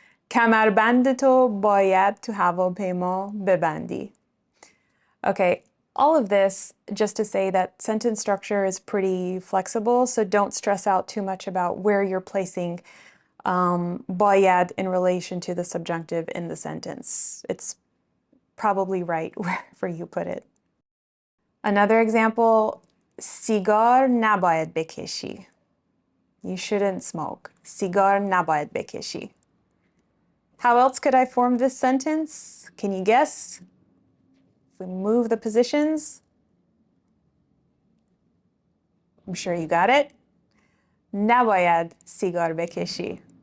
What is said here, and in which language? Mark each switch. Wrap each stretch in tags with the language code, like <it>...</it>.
<fa>کمربندتو باید تو هواپیما ببندی.</fa> <en>Okay, all of this just to say that sentence structure is pretty flexible, so don't stress out too much about where you're placing باید in relation to the subjunctive in the sentence. It's probably right wherever you put it. Another example,</en> <fa>سیگار نباید بکشی.</fa> <en>You shouldn't smoke.</en> <fa>سیگار نباید بکشی.</fa> <en>How else could I form this sentence? Can you guess? If we move the positions. I'm sure you got it.</en> <fa>نباید سیگار بکشی.</fa>